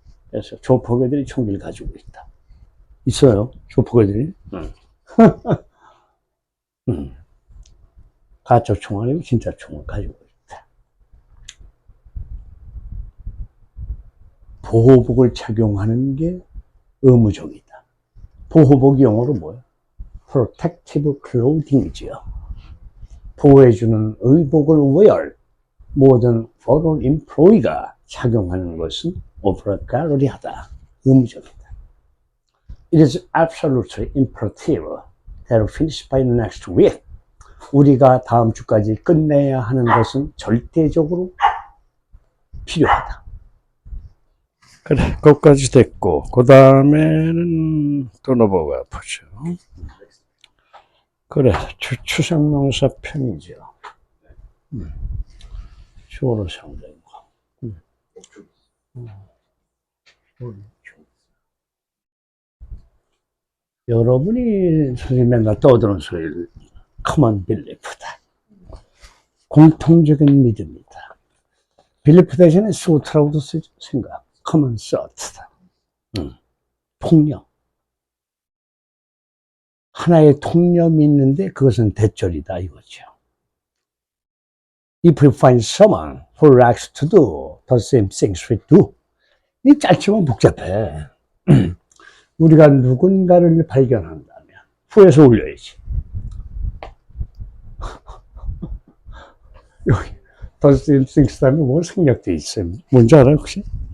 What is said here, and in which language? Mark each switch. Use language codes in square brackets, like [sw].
[ko] 그래서 조폭애들이 총기를 가지고 있다. 있어요. 조폭애들이. 가짜 총 아니고 진짜 총을 가지고 있다. 보호복을 착용하는 게 의무적이다. 보호복이 영어로 뭐야? [en] Protective clothing이지요. [ko] 보호해주는 의복을 wear. 모든 [en] foreign employee [ko] 가 착용하는 것은 obligatory하다. 의무적이다. [en] It is absolutely imperative that we finish by next week. [ko] 우리가 다음 주까지 끝내야 하는 것은 절대적으로 필요하다. 그래, 그것까지 됐고, 그 다음에는 또 넘어가 보죠. 그래, 추상명사 편이죠. 주어로 사용된 거. 여러분이 선생님 맨날 떠드는 소리를 common belief다. 공통적인 믿음이다. belief 대신에 thought라고도 쓰죠. 생각. common thought다. 통념. 하나의 통념이 있는데 그것은 대절이다 이거죠. [en] If we find someone who likes to do the same things we do. [ko] 이 짧지만 복잡해. 우리가 누군가를 발견한다면 후에서 올려야지. 여기 [en] the same things [ko] 다음에 뭐 생략돼 있어요. 뭔지 알아요 혹시?